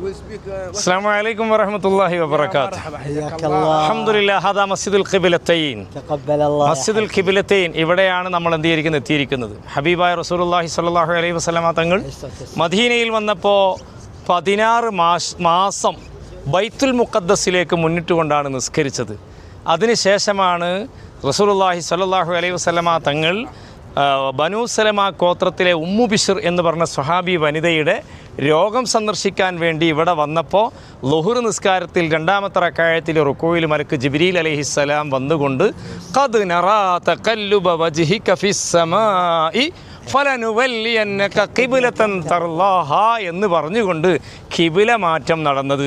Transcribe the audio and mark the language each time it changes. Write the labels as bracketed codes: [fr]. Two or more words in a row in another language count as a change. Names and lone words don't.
[ar] السلام عليكم ورحمة الله وبركاته. الحمد لله. هذا مسجد القبلتين. تقبل الله. [ml] مسجد القبلتين ഇവിടെയാണ് നമ്മൾ എത്തിയിരിക്കുന്നത്. ഹബീബായ [ar] رسول الله صلى الله عليه وسلم [ml] തങ്ങൾ മദീനയിൽ വന്നപ്പോൾ 16 മാസം ബൈത്തുൽ മുഖദ്ദസിലേക്ക് മുന്നിട്ടുകൊണ്ടാണ് നിസ്കരിച്ചത്. അതിനുശേഷമാണ് [ar] رسول الله صلى الله عليه وسلم [ml] തങ്ങൾ ബനൂ സലമ ഗോത്രത്തിലെ ഉമ്മു ബിശ്ർ എന്ന് പറഞ്ഞ സ്വഹാബി വനിതയുടെ രോഗം സന്ദർശിക്കാൻ വേണ്ടി ഇവിടെ വന്നപ്പോൾ ളുഹുർ നിസ്കാരത്തിൽ രണ്ടാമത്തെ റക്അത്തിൽ റുകൂയിൽ മലക്ക് ജിബ്രീൽ അലൈഹിസ്സലാം വന്നുകൊണ്ട് [ar] قد نرى تقلب وجهك في السماء فلنولينك قبلة ترضاها [ml] എന്ന് പറഞ്ഞുകൊണ്ട് ഖിബില മാറ്റം നടന്നത്.